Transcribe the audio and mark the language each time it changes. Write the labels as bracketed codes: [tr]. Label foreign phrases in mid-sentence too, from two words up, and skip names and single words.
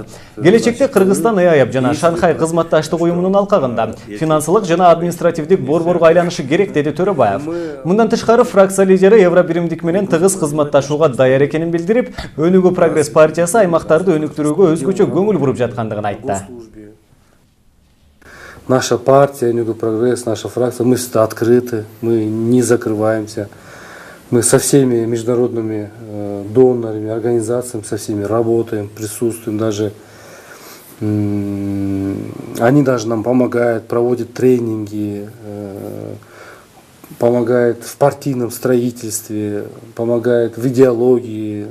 [ky] Келечекте Кыргызстан ЭАЭП жана Шанхай кызматташтык уюмунун алкагында финансылык жана административдик борборго айланышы керек, деди Төрөбаев. Мындан тышкары фракция лидери Евробиримдик менен тыгыз кызматташууга даяр экенин билдирип, Өнүгүү прогресс партиясы аймактарды өнүктүрүүгө өзгөчө көңүл буруп жаткандыгын айтты. [ru] Наша партия, Өнүгүү прогресс, наша фракция, мы всегда открыты, мы не закрываемся. Мы со всеми международными донорами, организациями, со всеми работаем, присутствуем, даже они даже нам помогают, проводят тренинги, помогают в партийном строительстве, помогают в идеологии.